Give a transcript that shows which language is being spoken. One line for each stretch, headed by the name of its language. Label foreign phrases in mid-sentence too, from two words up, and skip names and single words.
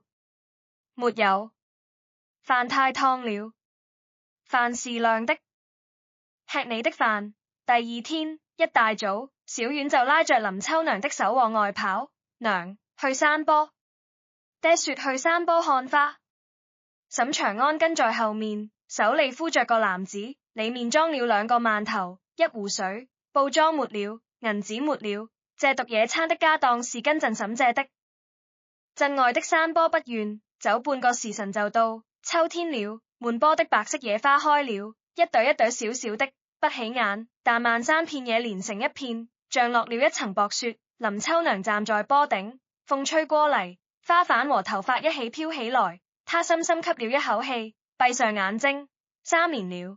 Chinese: 沒有，飯太燙了。飯是涼的。吃你的飯。第2天一大早，小丸就拉着林秋娘的手往外跑。娘，去山坡。爹說去山坡看花。沈長安跟在後面，手裡敷着個籃子，裡面裝了2個饅頭、1壺水，布裝沒了，銀紙沒了。這毒野餐的家當是跟陣嬸借的。鎮外的山坡不遠，走半個時辰就到。秋天了，滿坡的白色野花開了，一朵一朵小小的，不起眼，但漫山遍野連成一片，像落了一層薄雪。林秋娘站在坡頂，風吹過嚟，花瓣和頭髮一起飄起來。她深深吸了一口氣，閉上眼睛。3年了。